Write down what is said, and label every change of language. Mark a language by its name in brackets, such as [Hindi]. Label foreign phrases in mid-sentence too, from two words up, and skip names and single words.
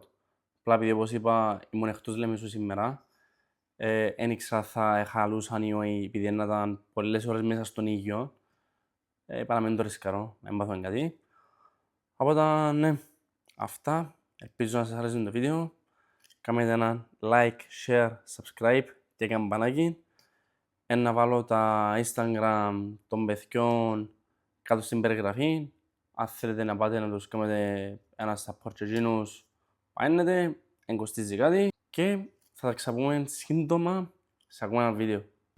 [Greek] Απλά επειδή όπως είπα ήμουν εκτός Λεμεσού σήμερα, εν ήξερα θα χαλούσαν ή όχι επειδή ήταν πολλές ώρες μέσα στον ήλιο. Είπα να μην το ρισκαρώ, να μην πάθω κάτι. Οπότε ναι, αυτά. Ελπίζω να σας άρεσε το βίντεο. Κάνετε ένα [English] like, share, subscribe [Greek] και καμπανάκι. Να βάλω τα Instagram των παιδιών κάτω στην περιγραφή. Αν θέλετε να πάτε να τους κάνετε ένα support και εκείνους, πάνε, εν κοστίζει κάτι. Και θα τα ξαπούμε σύντομα σε ακόμα ένα βίντεο.